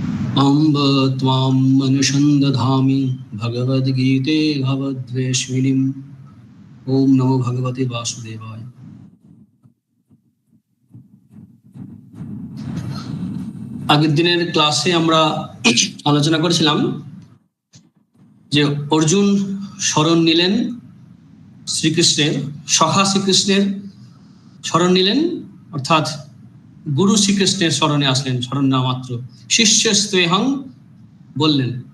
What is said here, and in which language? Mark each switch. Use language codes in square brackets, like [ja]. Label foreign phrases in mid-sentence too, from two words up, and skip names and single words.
[sa] अम्ब त्वां अनुसन्दधामि भगवद्गीते भवद्वेषिणीम्। ओम नमो भगवते वासुदेवाय। [bn] আগের দিনের ক্লাসে আমরা আলোচনা করেছিলাম যে অর্জুন শরণ নিলেন শ্রীকৃষ্ণের, সখা শ্রীকৃষ্ণের শরণ নিলেন, অর্থাৎ গুরু শ্রীকৃষ্ণের শরণে আসলেন, শরণ না মাত্র শিষ্যস্তেহং বললেন।